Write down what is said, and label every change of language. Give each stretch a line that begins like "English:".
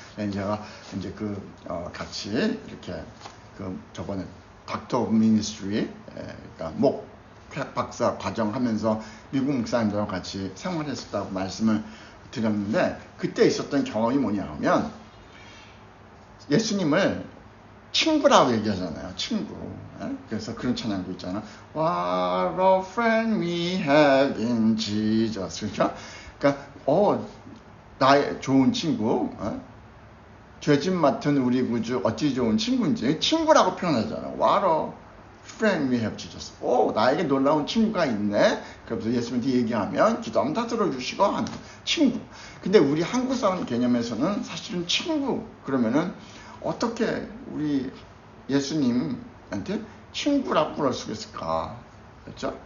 Korean: 제가 이제 같이 이렇게 저번에 닥터 오브 미니스트리, 그러니까 목회학 박사 과정 하면서 미국 목사님들하고 같이 생활했었다고 말씀을 드렸는데, 그때 있었던 경험이 뭐냐면 예수님을 친구라고 얘기하잖아요. 친구. 그래서 그런 찬양도 있잖아.
English: What a friend we have in Jesus.
Korean: 그렇죠? 그러니까 나의 좋은 친구, 죄짐 맡은 우리 구주 어찌 좋은 친구인지 친구라고 표현하잖아요.
English: What a friend we have Jesus.
Korean: 나에게 놀라운 친구가 있네. 그래서 예수님한테 얘기하면 기도하면 다 들어주시고 하는 친구. 근데 우리 한국 사람 개념에서는 사실은 친구 그러면은 어떻게 우리 예수님한테 친구라고 부를 수 있을까? 그렇죠?